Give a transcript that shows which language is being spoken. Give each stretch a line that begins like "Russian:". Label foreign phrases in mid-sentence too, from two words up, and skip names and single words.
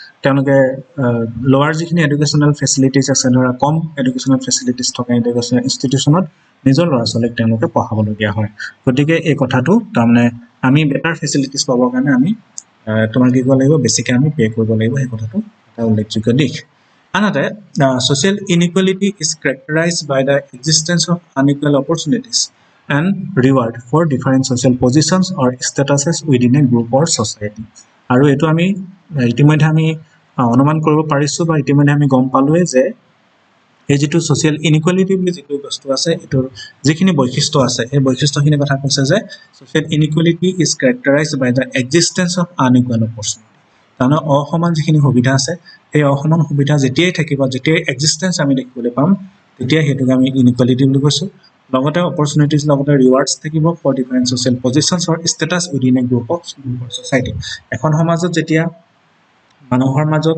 Assamese: তেওঁলোকে লোৱাৰ যিখিনি
English: educational facilities
Assamese: আছে ধৰা কম
English: educational facilities
Assamese: থকা
English: educational institutions
Assamese: নিজৰ ল'ৰা ছোৱালীক তেওঁলোকে পঢ়াবলগীয়া হয় গতিকে এই কথাটো তাৰমানে আমি
English: better facilities
Assamese: পাবৰ কাৰণে আমি তোমাৰ কি কৰিব লাগিব বেছিকৈ আমি পে' কৰিব লাগিব সেই কথাটো এটা উল্লেখযোগ্য দিশ আনহাতে
English: social inequality is characterized by the existence of unequal opportunities and reward for different social positions or statuses within a group or society
Assamese: আৰু এটো আমি ইতিমধ্যে আমি অনুমান কৰিব পাৰিছো বা ইতিমধ্যে আমি গম পালোৱে যে এই যেটো
English: social inequality
Assamese: বুলি যেটো বস্তু আছে এটোৰ যিখিনি বৈশিষ্ট্য আছে এই বৈশিষ্ট্যখিনি কথা কৈছে যে
English: social inequality is characterized by the existence of unequal opportunity
Assamese: তাৰমানে অসমান যিখিনি সুবিধা আছে এই অসমান সুবিধা যেতিয়াই থাকিব যেতিয়াই এক্সিস্টেন্স আমি দেখিবলৈ পাম তেতিয়া হেতুক আমি ইনইকুয়ালিটি বুলি কৈছো লগতে অপৰচুনিটিজ লগতে ৰিৱাৰ্ডছ থাকিব
English: for different social positions or status within a group of society
Assamese: এখন সমাজত যেতিয়া মানুহৰ মাজত